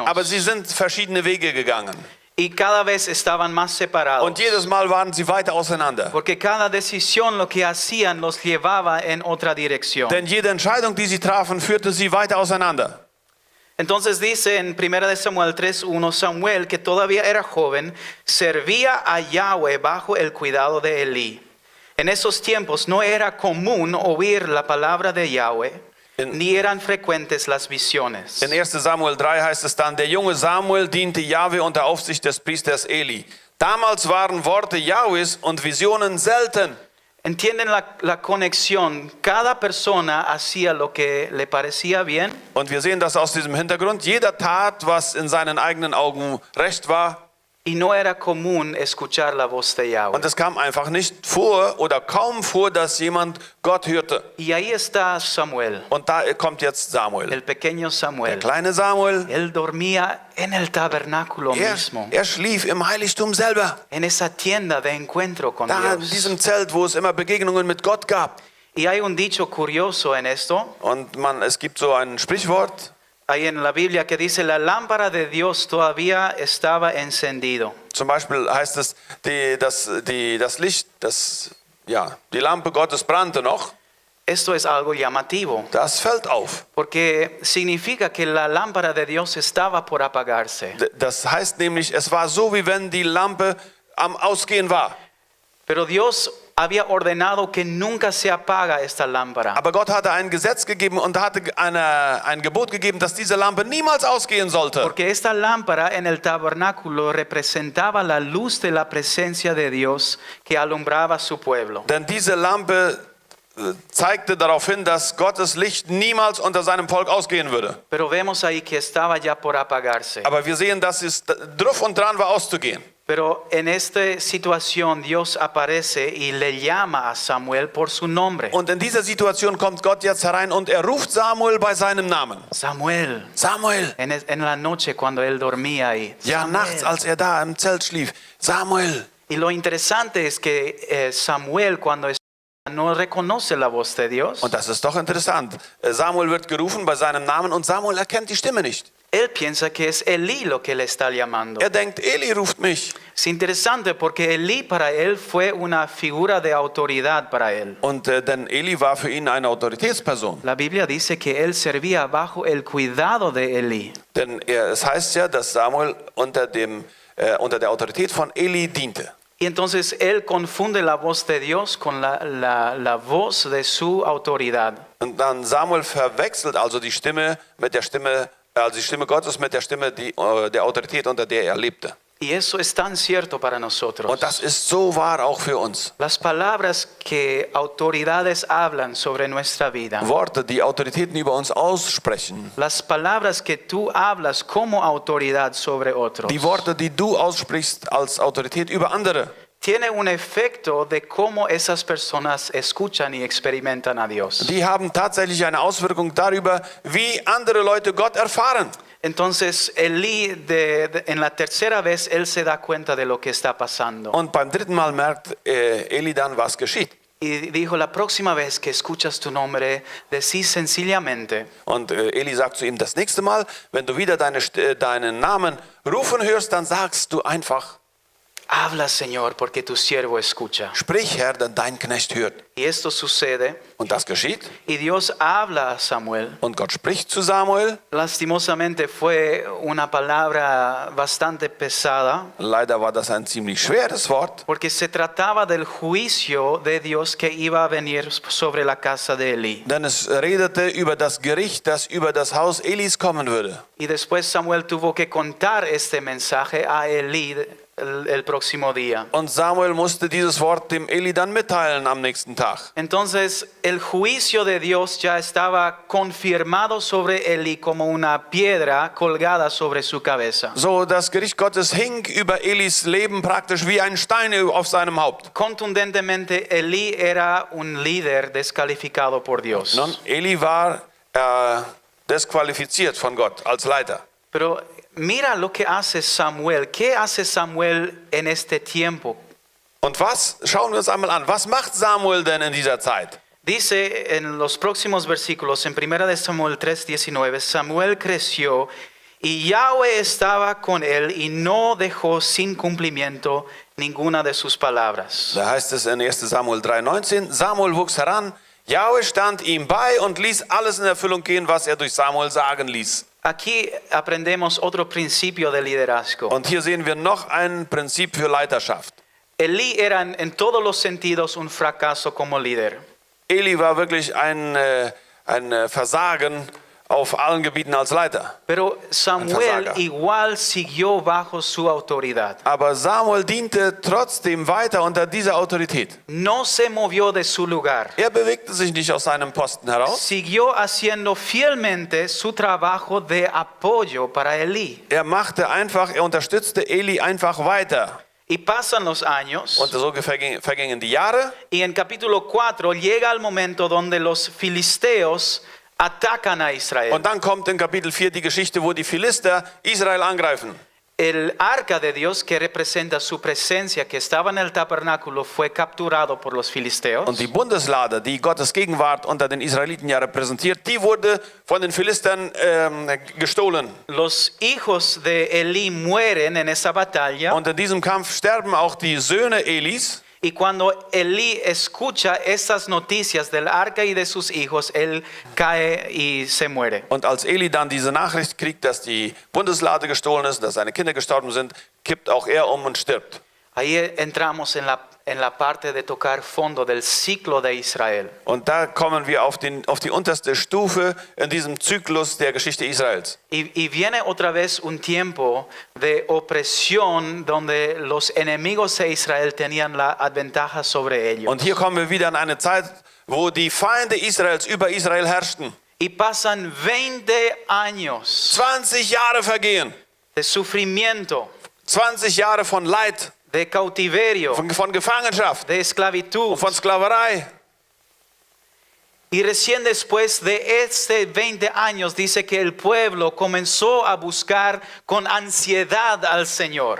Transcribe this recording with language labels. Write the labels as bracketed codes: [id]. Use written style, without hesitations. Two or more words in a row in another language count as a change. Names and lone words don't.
[de] aber sie sind verschiedene Wege gegangen. [es] Y cada vez estaban más separados. [de] Und jedes Mal waren sie weiter auseinander. [es] Porque cada decisión lo que hacían los llevaba en otra dirección. [de] Denn jede Entscheidung, die sie trafen, führte sie weiter auseinander. [es] Entonces dice en 1 de Samuel 3:1, Samuel, que todavía era joven, servía a Yahweh bajo el cuidado de Elí. En esos tiempos no era común oír la palabra de Yahweh, ni eran frecuentes las visiones. [de] In 1 Samuel 3 heißt es dann, der junge Samuel diente Jahwe unter Aufsicht des Priesters Eli. Damals waren Worte Jahwes und Visionen selten. [es] ¿Entienden la conexión? Cada persona hacía lo que le parecía bien. [de] Und wir sehen das aus diesem Hintergrund. Jeder tat, was in seinen eigenen Augen recht war. [es] Y no era común escuchar la voz de Yahweh. [de] Und es kam einfach nicht vor oder kaum vor, dass jemand Gott hörte. [es] Y ahí está Samuel, [de] Und da kommt jetzt Samuel. [es] el pequeño [de] Der [es] Samuel. [de] kleine Samuel, [es] Él dormía en el tabernáculo mismo, [de] er schlief im Heiligtum selber. [es] en esa tienda de encuentro con [de] Da in [es] Dios. [de] diesem Zelt, wo es immer Begegnungen mit Gott gab. [es] Y hay un dicho curioso en esto, [de] Und es gibt so ein Sprichwort. [es] ahí en la Biblia que dice, la lámpara de Dios todavía estaba encendido. [de] Zum Beispiel heißt es, die Lampe Gottes brannte noch. [es] Esto es algo llamativo, [de] Das fällt auf. [es] porque significa que la lámpara de Dios estaba por apagarse. [de] Das heißt nämlich, es war so, wie wenn die Lampe am Ausgehen war. [es] Pero Dios había ordenado que nunca se apaga esta lámpara. [de] Aber Gott hatte ein Gesetz gegeben und hatte ein Gebot gegeben, dass diese Lampe niemals ausgehen sollte. [es] Porque esta lámpara en el tabernáculo representaba la luz de la presencia de Dios que alumbraba a su pueblo. [de] Denn diese Lampe zeigte darauf hin, dass Gottes Licht niemals unter seinem Volk ausgehen würde. [es] Pero vemos ahí que estaba ya por apagarse. [de] Aber wir sehen, dass es drauf und dran war auszugehen. [es] Pero en esta situación Dios aparece y le llama a Samuel por su nombre. [de] Und in dieser Situation kommt Gott jetzt herein und er ruft Samuel bei seinem Namen. [es] Samuel. [de] Samuel. [es] En la noche cuando él dormía ahí. [de] Ja, Samuel. nachts, als er da im Zelt schlief. [es] Samuel. Y lo interesante es que Samuel cuando no reconoce la voz de Dios. [de] Und das ist doch interessant. Samuel wird gerufen bei seinem Namen und Samuel erkennt die Stimme nicht. [es] Él piensa que es Elí lo que le está llamando. [de] Er denkt, Eli ruft mich. [es] Es interesante porque Elí para él fue una figura de autoridad para él. [de] Und denn Eli war für ihn eine Autoritätsperson. [es] La Biblia dice que él servía bajo el cuidado de Elí. [de] Denn es heißt ja, dass Samuel unter der Autorität von Eli diente. [es] Y entonces él confunde la voz de Dios con la voz de su autoridad. [de] Und dann Samuel verwechselt also die Stimme mit der Stimme, also die Stimme Gottes mit der Stimme der Autorität, unter der er lebte. [es] Y eso es tan cierto para nosotros. [de] Und das ist so wahr auch für uns. [es] Las palabras que autoridades hablan sobre nuestra vida. [de] Worte, die Autoritäten über uns aussprechen. [es] Las palabras que tú hablas como autoridad sobre otros. [de] Die Worte, die du aussprichst als Autorität über andere. [es] Tiene un efecto de cómo esas personas escuchan y experimentan a Dios. [de] Die haben tatsächlich eine Auswirkung darüber, wie andere Leute Gott erfahren. [es] Entonces Elí en la tercera vez él se da cuenta de lo que está pasando. [de] Und beim dritten Mal merkt Eli dann, was geschieht. [es] Y dijo, la próxima vez que escuchas tu nombre, decís sencillamente, [de] Und Eli sagt zu ihm, das nächste Mal, wenn du wieder deinen Namen rufen hörst, dann sagst du einfach, [es] habla Señor, porque tu siervo escucha. [de] Sprich, Herr, denn dein Knecht hört. [es] Y esto sucede, [de] Und das geschieht. [es] y Dios habla a Samuel. [de] Und Gott spricht zu Samuel. [es] Lastimosamente fue una palabra bastante pesada, [de] Leider war das ein ziemlich schweres Wort, [es] porque se trataba del juicio de Dios que iba a venir sobre la casa de Elí. [de] denn es redete über das Gericht, das über das Haus Elis kommen würde. [es] Y después Samuel tuvo que contar este mensaje a Elí el próximo día. [de] Und Samuel musste dieses Wort dem Eli dann mitteilen am nächsten Tag. [es] Entonces el juicio de Dios ya estaba confirmado sobre Elí como una piedra colgada sobre su cabeza. [de] So, das Gericht Gottes hing über Elis Leben praktisch wie ein Stein auf seinem Haupt. [es] Contundentemente, Elí era un líder descalificado por Dios. [de] Nun, Eli war desqualifiziert von Gott als Leiter. [es] Pero mira lo que hace Samuel. ¿Qué hace Samuel en este tiempo? [de] Und schauen wir uns einmal an, was macht Samuel denn in dieser Zeit? [es] Dice en los próximos versículos, en 1 de Samuel 3:19, Samuel creció y Yahweh estaba con él y no dejó sin cumplimiento ninguna de sus palabras. [de] Da heißt es in 1 Samuel 3,19, Samuel wuchs heran, Jahwe stand ihm bei und ließ alles in Erfüllung gehen, was er durch Samuel sagen ließ. [es] Aquí aprendemos otro principio de liderazgo. [de] Und hier sehen wir noch ein Prinzip für Leiterschaft. [es] Elí era en todos los sentidos un fracaso como líder. [de] Eli war wirklich ein Versagen auf allen Gebieten als Leiter. [es] Pero Samuel igual siguió bajo su autoridad. [de] Aber Samuel diente trotzdem weiter unter dieser Autorität. [es] No se movió de su lugar. [de] Er bewegte sich nicht aus seinem Posten heraus. [es] Siguió haciendo fielmente su trabajo de apoyo para Elí. [de] Er unterstützte Eli einfach weiter. [es] Y pasan los años. [de] Und so vergingen die Jahre. [es] Y en capítulo 4 llega el momento donde los filisteos atacan a Israel. [de] Und dann kommt in Kapitel 4 die Geschichte, wo die Philister Israel angreifen. [es] El arca de Dios, que representa su presencia, que estaba en el tabernáculo, fue capturado por los filisteos. [de] Und die Bundeslade, die Gottes Gegenwart unter den Israeliten ja repräsentiert, die wurde von den Philistern gestohlen. [es] Los hijos de Elí mueren en esa batalla. [de] Und in diesem Kampf sterben auch die Söhne Elis. [es] Y cuando Elí escucha estas noticias del arca y de sus hijos, él cae y se muere. [de] Und als Eli dann diese Nachricht kriegt, dass die Bundeslade gestohlen ist, dass seine Kinder gestorben sind, kippt auch er um und stirbt. [es] Ahí entramos en la parte de tocar fondo del ciclo de Israel. [de] Und da kommen wir auf die unterste Stufe in diesem Zyklus der Geschichte Israels. [es] Y viene otra vez un tiempo de opresión donde los enemigos de Israel tenían la ventaja sobre ellos. [de] Und hier kommen wir wieder in eine Zeit, wo die Feinde Israels über Israel herrschten. [es] Y pasan 20 años [de] 20 Jahre vergehen. [es] de sufrimiento, [de] 20 Jahre von Leid, [es] de cautiverio, [de] von Gefangenschaft, [es] de esclavitud. [de] von Sklaverei. [es] Y recién después de 20 años dice que el pueblo comenzó a buscar con ansiedad al Señor.